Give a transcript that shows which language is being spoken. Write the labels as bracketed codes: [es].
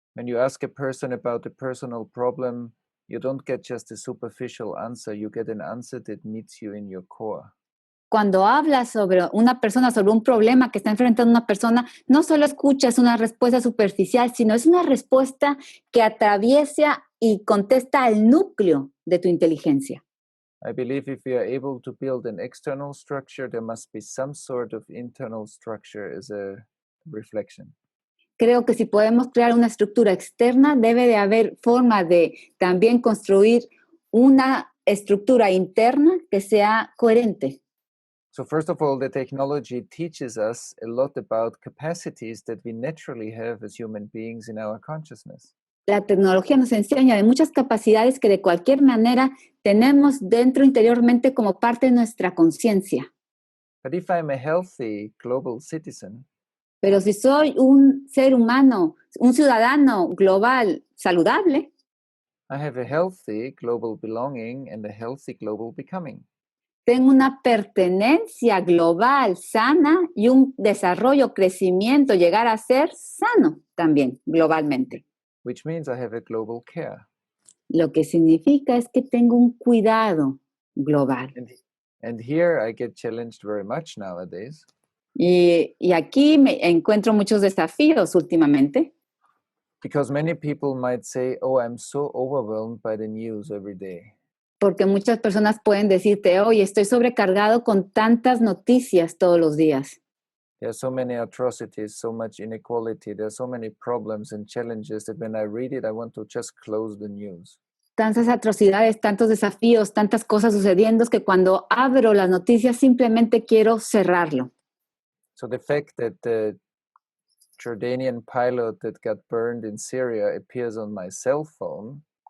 [en] When you ask a person about a personal problem, you don't get just a superficial answer, you get an answer that meets you in your core. [es] Cuando hablas sobre una persona, sobre un problema que está enfrentando una persona, no solo escuchas una respuesta superficial, sino es una respuesta que atraviesa y contesta al núcleo de tu inteligencia. [en] I believe if we are able to build an external structure, there must be some sort of internal structure as a reflection. [es] Creo que si podemos crear una estructura externa, debe de haber forma de también construir una estructura interna que sea coherente. [en] So first of all, the technology teaches us a lot about capacities that we naturally have as human beings in our consciousness. [es] La tecnología nos enseña de muchas capacidades que de cualquier manera tenemos dentro interiormente como parte de nuestra conciencia. [en] But if I'm a healthy global citizen, [es] Pero si soy un ser humano, un ciudadano global saludable, [en] I have a healthy global belonging and a healthy global becoming. [es] tengo una pertenencia global sana y un desarrollo, crecimiento, llegar a ser sano también globalmente. [en] Which means I have a global care. [es] Lo que significa es que tengo un cuidado global. [en] And here I get challenged very much nowadays. [es] Y aquí me encuentro muchos desafíos últimamente. [en] Because many people might say, oh, I'm so overwhelmed by the news every day. [es] Porque muchas personas pueden decirte, oye, estoy sobrecargado con tantas noticias todos los días. [en] There are so many atrocities, so much inequality. There are so many problems and challenges that when I read it, I want to just close the news. [es] Tantas atrocidades, tantos desafíos, tantas cosas sucediendo que cuando abro las noticias simplemente quiero cerrarlo. [en] So the fact that the Jordanian pilot that got burned in Syria appears on my cell phone.